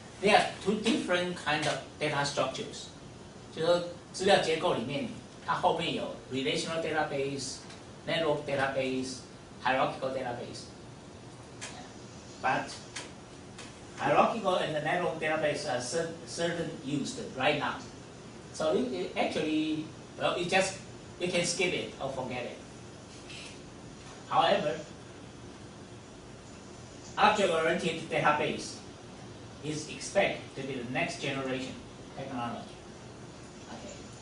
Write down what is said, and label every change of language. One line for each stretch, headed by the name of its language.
English: There are two different kind of data structures.
Chinese: 就是说资料结构里面，它后面有
English: relational database、network database、hierarchical database. But hierarchical and the network database are certain used right now. So it actually, well, you can skip it or forget it. However, object-oriented database is expected to be the next generation technology. Okay.